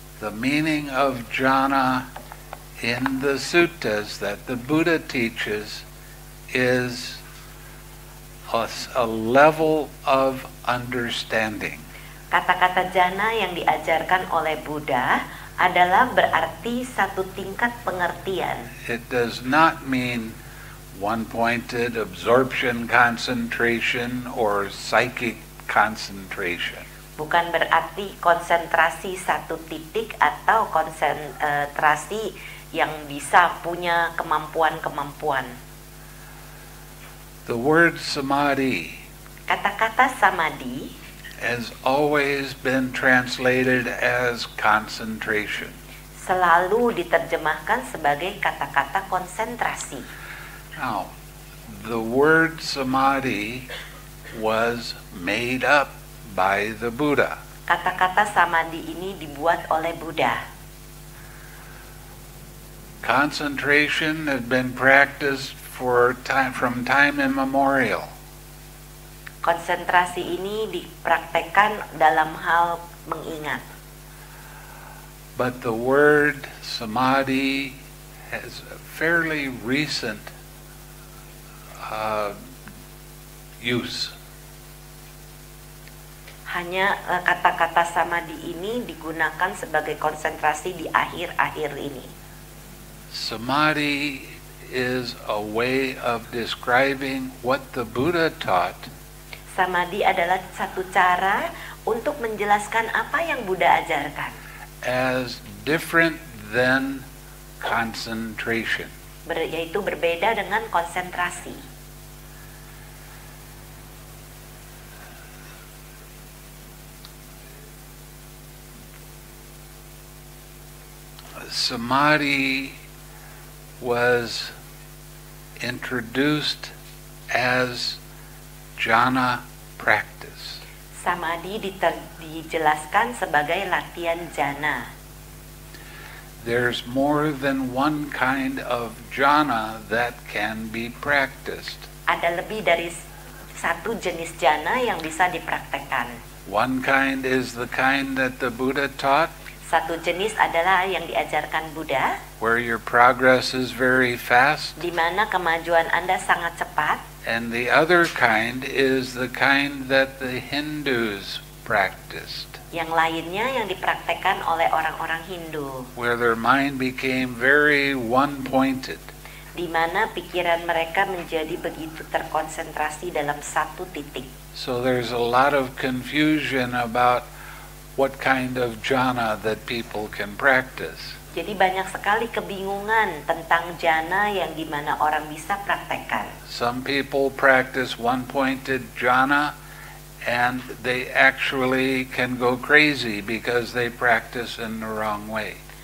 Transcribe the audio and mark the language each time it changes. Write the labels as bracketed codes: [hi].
[en] The meaning of jhana in the suttas that the Buddha teaches is a level of understanding. [id] Kata-kata jana yang diajarkan oleh Buddha adalah berarti satu tingkat pengertian. [en] It does not mean one-pointed absorption concentration or psychic concentration. [id] Bukan berarti konsentrasi satu titik atau konsentrasi yang bisa punya kemampuan-kemampuan. [en] The word samadhi [id] Kata-kata samadhi [en] has always been translated as concentration. [id] selalu diterjemahkan sebagai kata-kata konsentrasi. [en] Now, the word samadhi was made up by the Buddha. [id] Kata-kata samadhi ini dibuat oleh Buddha. [en] Concentration had been practiced from time immemorial. [id] Konsentrasi ini dipraktekkan dalam hal mengingat. [en] But the word samadhi has a fairly recent use. [id] Hanya kata-kata samadhi ini digunakan sebagai konsentrasi di akhir-akhir ini. [en] Samadhi is a way of describing what the Buddha taught [id] Samadhi adalah satu cara untuk menjelaskan apa yang Buddha ajarkan, [en] as different than concentration. [id] yaitu berbeda dengan konsentrasi. [en] Samadhi was introduced as jhana practice. [id] Samadhi dijelaskan sebagai latihan jana. [en] There's more than one kind of jhana that can be practiced. [id] Ada lebih dari satu jenis jana yang bisa dipraktekkan. [en] One kind is the kind that the Buddha taught, [id] Satu jenis adalah yang diajarkan Buddha, [en] where your progress is very fast. [id] di mana kemajuan Anda sangat cepat. [en] And the other kind is the kind that the Hindus practiced, [id] Yang lainnya yang dipraktekkan oleh orang-orang Hindu, [en] where their mind became very one-pointed. [id] di mana pikiran mereka menjadi begitu terkonsentrasi dalam satu titik. [en] So there's a lot of confusion about what kind of jhana that people can practice. [id] Jadi banyak sekali kebingungan tentang jana yang di mana orang bisa praktekkan. [en] Some people practice one-pointed jhana and they actually can go crazy because they practice in the wrong way.